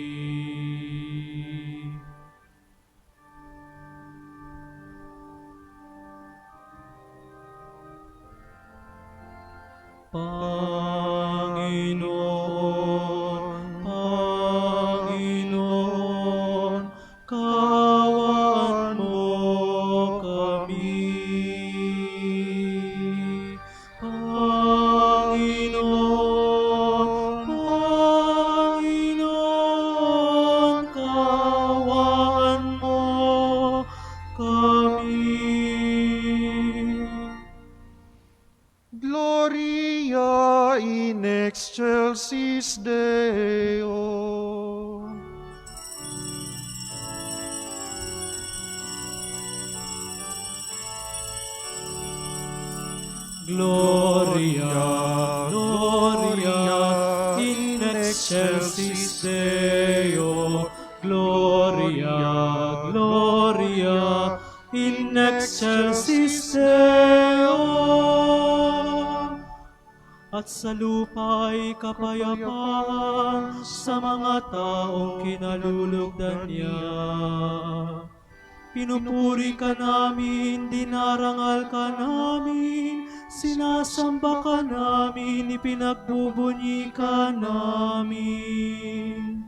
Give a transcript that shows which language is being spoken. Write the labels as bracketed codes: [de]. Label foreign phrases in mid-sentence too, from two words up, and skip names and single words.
[tl] Panginoon, Panginoon, kaawaan mo kami. Panginoon, Panginoon, kaawaan mo kami. [la] Gloria in excelsis Deo. Gloria, Gloria, in excelsis Deo. Gloria, Gloria, in excelsis Deo. [tl] At sa lupa'y kapayapaan sa mga taong kinalulugdan niya. Pinupuri ka namin, dinarangal ka namin, sinasamba ka namin, ipinagbubunyi ka namin.